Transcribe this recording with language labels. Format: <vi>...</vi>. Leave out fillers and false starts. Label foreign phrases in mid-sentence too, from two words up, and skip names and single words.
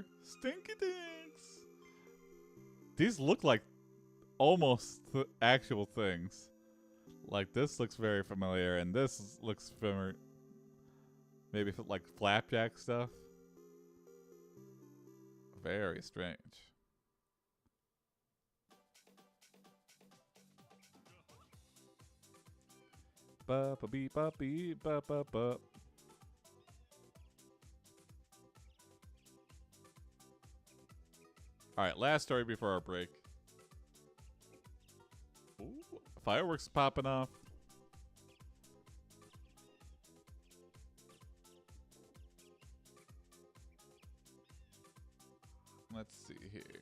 <en>Stinky Dinks. These look like almost actual things. Like, this looks very familiar, and this looks familiar. Maybe like flapjack stuff. Very strange. Ba ba bee ba bee ba ba ba. All right, last story before our break. Ooh, fireworks popping off. Let's see here.</en>